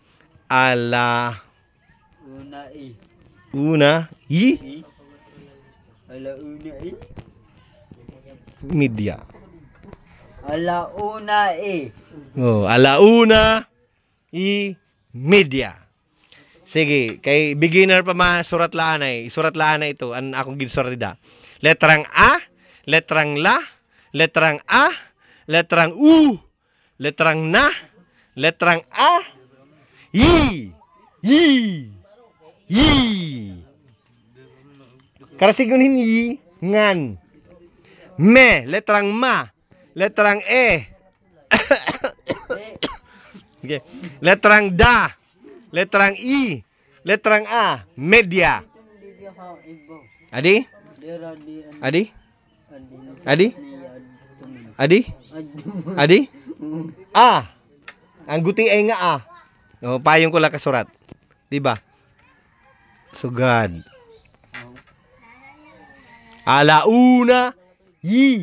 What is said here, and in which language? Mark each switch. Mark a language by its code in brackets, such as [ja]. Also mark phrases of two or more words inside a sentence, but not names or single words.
[war] Una i alauna i media. Alauna i. Oh, alauna i media. Sige, kay beginner pa surat laanay. Surat laanay ito an akong ginsurida. Letrang A, letrang La, letrang A, letrang U, letrang Na, letrang A, I. Karasigunin I, ngan. Me, letrang Ma, letrang E. Okay. Letrang Da, letrang I, letrang A, media. Adi? Adi? Adi? Adi? Adi? A. Ang guti ay nga A. O, payong ko lang kasurat. Diba? Sugad. Alauna i.